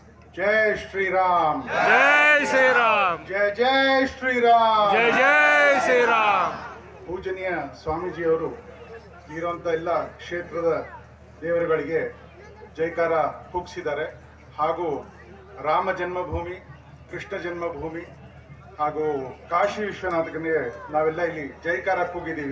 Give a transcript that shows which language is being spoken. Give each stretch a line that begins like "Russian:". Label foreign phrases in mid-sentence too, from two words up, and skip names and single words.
Hindi: जय श्री राम, जय श्री राम, जय जय श्री राम, जय जय श्री राम.
Kannada: ಪೂಜನೀಯ ಸ್ವಾಮೀಜಿಯವರು ಇರುವಂಥ ಎಲ್ಲ ಕ್ಷೇತ್ರದ ದೇವರುಗಳಿಗೆ ಜೈಕಾರ ಕೂಗಿಸಿದ್ದಾರೆ. ಹಾಗೂ ರಾಮ ಜನ್ಮಭೂಮಿ, ಕೃಷ್ಣ ಜನ್ಮಭೂಮಿ ಹಾಗೂ ಕಾಶಿ ವಿಶ್ವನಾಥನಿಗೆ ನಾವೆಲ್ಲ ಇಲ್ಲಿ ಜೈಕಾರ ಕೂಗಿದ್ದೀವಿ.